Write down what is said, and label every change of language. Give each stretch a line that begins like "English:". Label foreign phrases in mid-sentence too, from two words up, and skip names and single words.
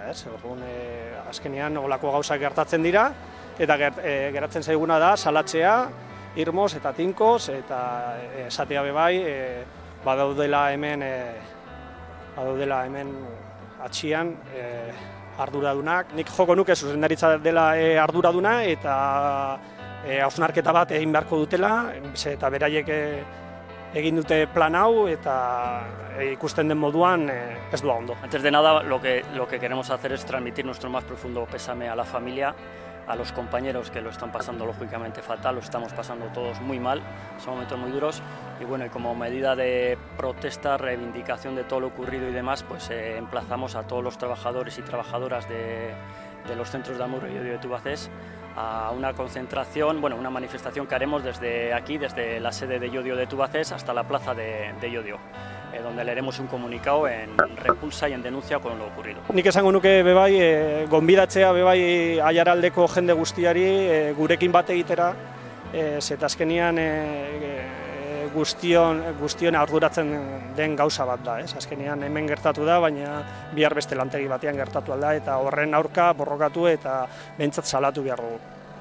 Basque: Azkenean olako gauzak gertatzen dira eta geratzen zaiguna da salatzea irmoz eta tinkoz eta esatea bebai badaudela hemen atxian arduradunak. Nik joko nuke zuzendaritza dela arduraduna eta hausnarketa bat egin beharko dutela, eta beraiek egin dute plan hau eta ikusten den moduan ez doa ondo.
Spanish: Antes de nada, lo que queremos hacer es transmitir nuestro más profundo pésame a la familia, a los compañeros que lo están pasando lógicamente fatal, lo estamos pasando todos muy mal, son momentos muy duros y bueno, y como medida de protesta, reivindicación de todo lo ocurrido y demás, pues emplazamos a todos los trabajadores y trabajadoras de los centros de Amurrio y Llodio de Tubacex a una concentración, bueno, una manifestación que haremos desde aquí, desde la sede de Llodio de Tubacex hasta la plaza de Llodio, donde leeremos un comunicado en repulsa y en denuncia con lo ocurrido.
Basque: Nik esango nuke bebai, gonbidatzea bebai Aiaraldeko jende guztiari gurekin bat egitera, zeta azkenean guztion arduratzen den gauza bat da. Azkenean hemen gertatu da, baina bihar beste lantegi batean gertatu da eta horren aurka borrokatu eta behintzat salatu behar dugu.